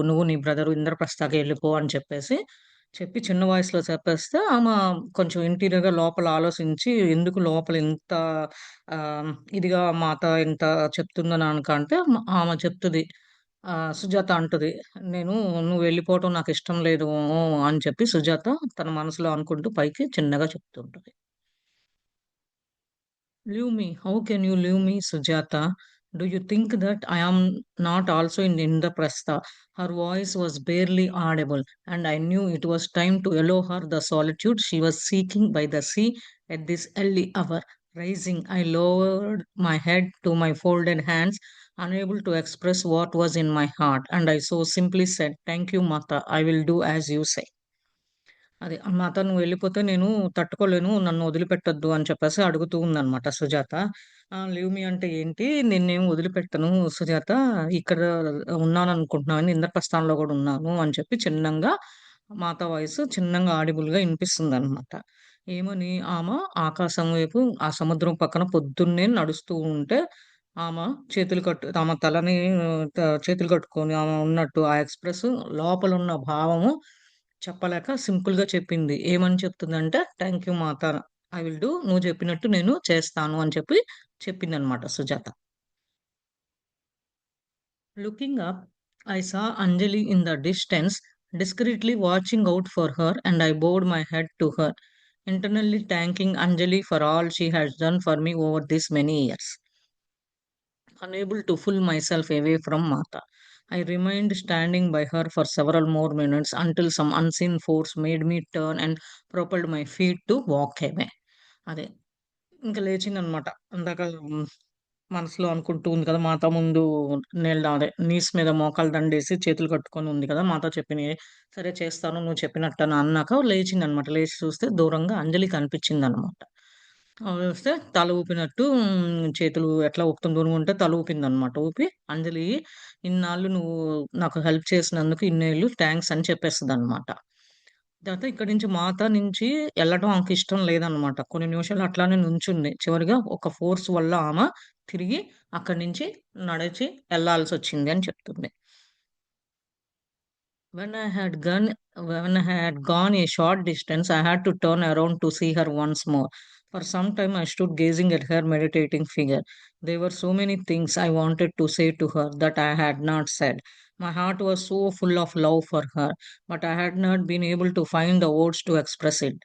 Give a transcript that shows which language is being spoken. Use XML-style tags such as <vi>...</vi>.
<te>నువ్వు నీ బ్రదరు ఇంద్రప్రస్థకి వెళ్ళిపో" అని చెప్పి చిన్న వాయిస్‌లో చెప్పేస్తే కొంచెం ఇంటీరియర్‌గా లోపల ఆలోచించి ఎందుకు లోపల ఇంత ఇదిగా మాత ఇంత చెప్తుందని అంటే ఆమె చెప్తది. సుజాత అంటది. "నేను నువ్వు వెళ్ళిపోవటం నాకిష్టం లేదు" అని చెప్పి సుజాత తన మనసులో అనుకుంటూ పైకి చిన్నగా చెప్తుంటది.</te> <en>"Leave me. How can you leave me, Sujata? Do you think that I am not also in Indraprastha?" Her voice was barely audible, and I knew it was time to allow her the solitude she was seeking by the sea at this early hour. Rising, I lowered my head to my folded hands, unable to express what was in my heart, and I so simply said, "Thank you, Mata. I will do as you say."</en> <te>అదే. మా అతను వెళ్ళిపోతే నేను తట్టుకోలేను. నన్ను వదిలిపెట్టొద్దు అని చెప్పేసి అడుగుతూ ఉందనమాట సుజాత. లీవ్ మీ అంటే ఏంటి? నిన్నేం వదిలిపెట్టను సుజాత. ఇక్కడ ఉన్నాననుకుంటున్నావా? ఇంద్రప్రస్థంలో గూడా ఉన్నాను అని చెప్పి చిన్నంగా మాత వాయిస్ చిన్నంగా ఆడిబుల్‌గా ఇనిపిస్తుందనమాట. ఏమని ఆకాశం వైపు ఆ సముద్రం పక్కన పొద్దున్నే నడుస్తూ ఉంటే ఆమ ఆమె తలని చేతులు కట్టుకొని ఆమె ఉన్నట్టు ఆ ఎక్స్‌ప్రెస్ లోపలున్న భావము చెప్పలేక సింపుల్‌గా చెప్పింది. ఏమని చెప్తుందంటే,</te> <en>"Thank you మాత. I will do.</en> <te>నువ్వు చెప్పినట్టు నేను చేస్తాను" అని చెప్పి చెప్పిందనమాట Sujatha.</te> <en>Looking up, I saw Anjali in the distance, discreetly watching out for her, and I bowed my head to her, internally thanking Anjali for all she has done for me over these many years. Unable to pull myself away from Mata, I remained standing by her for several more minutes until some unseen force made me turn and propelled my feet to walk away.</en> <te>అదే. ఇంక లేచిందనమాట. ఇందాక మనసులో అనుకుంటూ ఉంది కదా! మాత ముందు knees మీద మోకాలు దండేసి చేతులు కట్టుకొని ఉంది కదా! మాత చెప్పినయి సరే చేస్తాను నువ్వు చెప్పినట్టని అన్నాక లేచిందనమాట. లేచి చూస్తే దూరంగా అంజలి కనిపించిందనమాట. వస్తే తల ఊపినట్టు చేతులు ఎట్లా ఊపుతుంది దూరంగా ఉంటే తల ఊపిందనమాట. ఊపి అంజలి ఇన్నాళ్ళు నువ్వు నాకు హెల్ప్ చేసినందుకు ఇన్నేళ్ళు థాంక్స్ అని చెప్పేస్తదనమాట. తర్వాత ఇక్కడి నుంచి మాత నుంచి ఎళ్ళటం ఆమెకిష్టం లేదనమాట. కొన్ని నిమిషాలు అట్లానే నుంచుంది. చివరిగా ఒక ఫోర్స్ వల్ల తిరిగి అక్కడి నుంచి నడిచి ఎళ్ళాల్సొచ్చింది అని చెప్తుంది.</te> <en>When I had gone when I had gone a short distance, I had to turn around to see her once more. For some time I stood gazing at her meditating figure. There were so many things I wanted to say to her that I had not said. My heart was so full of love for her, but I had not been able to find the words to express it.</en>